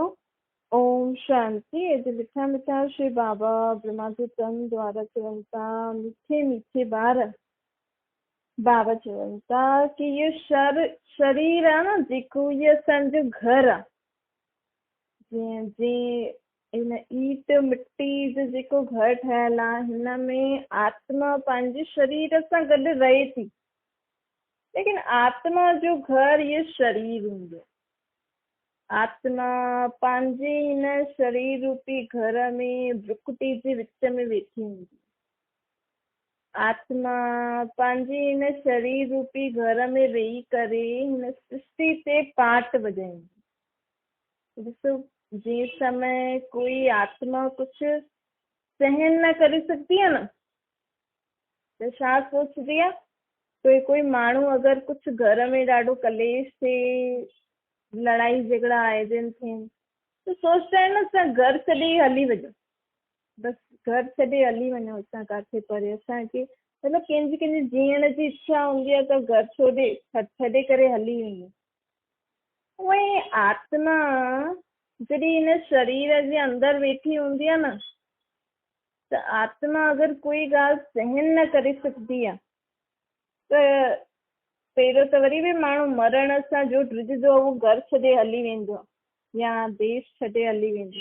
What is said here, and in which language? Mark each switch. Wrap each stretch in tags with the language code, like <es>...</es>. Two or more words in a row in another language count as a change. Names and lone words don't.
<hi>ओम शांति।</hi> <sd>अॼु मिठा मिठा श्री बाबा ब्रह्मा जे तन द्वारा चवनि था, मीठे मीठे ॿार बाबा चवनि था कि इहो शरीर आहे न जेको, इहो असांजो घर आहे। जीअं इन ईट मिट्टी जो जेको घर ठहियल आहे, हिन में आत्मा पंहिंजे शरीर सां गॾु रहे थी, लेकिन आत्मा जो घर इहो शरीर हूंदो। आत्मा पंहिंजे हिन शरीर रूपी घर में विकृति जे विच में वेठी हूंदी। आत्मा पंहिंजे हिन शरीर रूपी घर में वेही करे हिन सृष्टि ते पाठ वॼाईंदी।</sd> <hi>ॾिसो, जे समय कोई आत्मा कुछ सहन न करे सकती है न, तो छा सोचती है।</hi> <sd>कोई माण्हू अगर कुछ घर में ॾाढो कलेश थे, लड़ाई झगड़ा आयोजन थियनि,</sd> <hi>तो सोचता है न</hi> <sd>असां घर छॾे हली वञूं, बसि घर छॾे हली वञूं असां काथे परे। असांखे मतिलबु कंहिंजी जीअण जी इच्छा हूंदी आहे त घर छॾे करे हली वञूं। उहे आत्मा जॾहिं हिन शरीर जे अंदरि वेठी हूंदी आहे न, त आत्मा अगरि कोई ॻाल्हि सहन न करे सघंदी आहे त पहिरियों त वरी बि माण्हू मरण सां जो ड्रिजंदो आहे, उहो घर छॾे हली वेंदो आहे या देश छॾे हली वेंदो।</sd>